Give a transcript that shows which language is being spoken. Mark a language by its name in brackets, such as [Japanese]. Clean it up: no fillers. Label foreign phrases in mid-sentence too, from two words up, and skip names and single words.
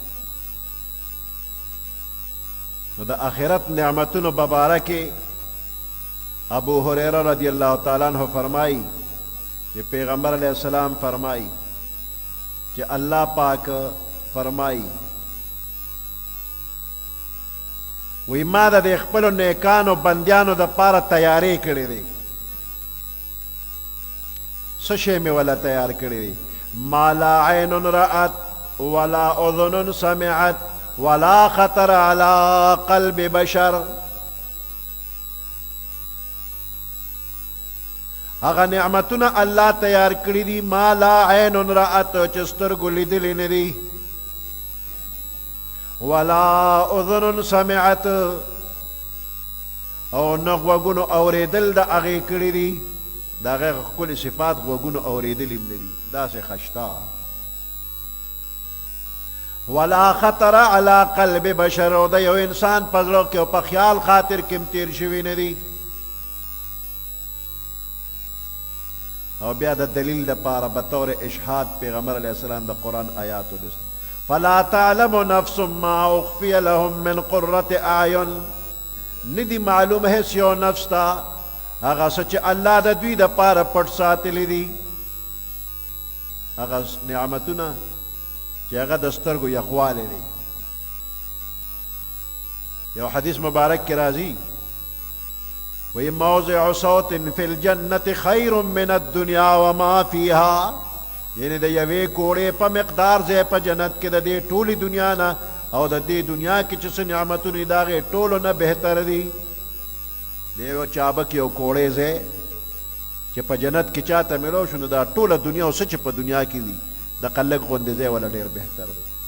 [Pashto] نو د آخرت نعمتونو په باره کې ابو هریره [Arabic] رضی الله تعالی عنہ [Pashto] فرمائی چې پیغمبر [Arabic] علیہ السلام [Pashto] فرمائی چې الله پاک فرمائی وی ما د خپلو نیکانو بندیانو د پاره تیاری کړی دی څه شی مې ولا تیار کړی دی [Arabic] ما لا عین رأت ولا اذن سمعت ولا خطر على قلب بشر [Pashto] هغه نعمتونه الله تیار کړی دي [Arabic] ما لا عین رأت [Pashto] چې سترګو لیدلې نه دي [Arabic] ولا اذن سمعت [Pashto] او نه غوږونو اورېدل د هغې کړي دي د هغې ښکلې صفات غوږونو اورېدل هم نه دي داسې خشتا [Arabic] ولا خطر على قلب بشر [Pashto] او د یو انسان په زړه کې او په خیال خاطر کې هم تیر شوي نه دي او بیا د دلیل دپاره بطور اشهاد پیغمبر [Arabic] علیه السلام [Pashto] د قرآن آیات ولوست [Arabic] فلا تعلم نفس ما اخفي لهم من قرة اعین [Pashto] ندی معلوم هیڅ یو نفس ته هغه څه چې الله د دوی دپاره پټ ساتلی دي هغه نعمتونه چې هغه د سترګو یخوالی دی یو حدیث مبارک کې راځي وی [Arabic] موضع صوت فی الجنة خیر من الدنیا وما فیها [Pashto] یعنی د یوې کوړې په مقدار ځای په جنت کې د دې ټولې دنیا نه او د دې دنیا کې چې څه نعمتونه دي د هغې ټولو نه بهتر دي د یو چابک یو کوړې ځای چې په جنت کې چاته میلو شو نو دا ټوله دنیا او څه چې په دنیا کې دي د قلق غوندې ځای ولا ډېر بهتر دی